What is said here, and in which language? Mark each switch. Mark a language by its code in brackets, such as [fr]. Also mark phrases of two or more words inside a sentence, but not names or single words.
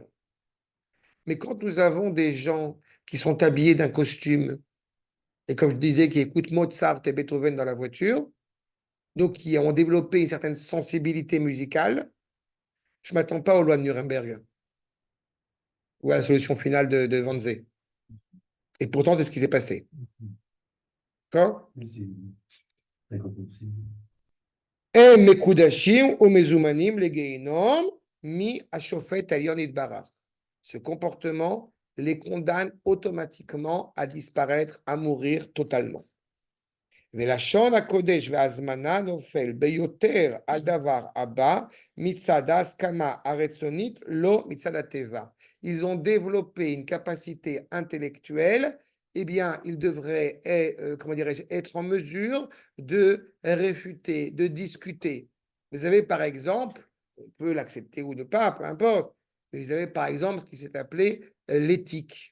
[fr] Mais quand nous avons des gens qui sont habillés d'un costume, et comme je disais, qui écoutent Mozart et Beethoven dans la voiture, donc qui ont développé une certaine sensibilité musicale, je ne m'attends pas aux lois de Nuremberg ou à la solution finale de Wannsee. Et pourtant, c'est ce qui s'est passé. D'accord? C'est compréhensible. [he] הם מקודשים ומזומנים לגיהינום מהשופט העליון יתברך. [fr] Ce comportement les condamne automatiquement à disparaître, à mourir totalement. [he] ולשון הקודש והזמנה נופל ביותר על דבר הבא מצד ההסכמה הרצונית, לא מצד הטבע. [fr] Ils ont développé une capacité intellectuelle, eh bien, ils devraient comment dirais-je, être en mesure de réfuter, de discuter. Vous avez par exemple, on peut l'accepter ou ne pas, peu importe, mais vous avez par exemple ce qui s'est appelé l'éthique.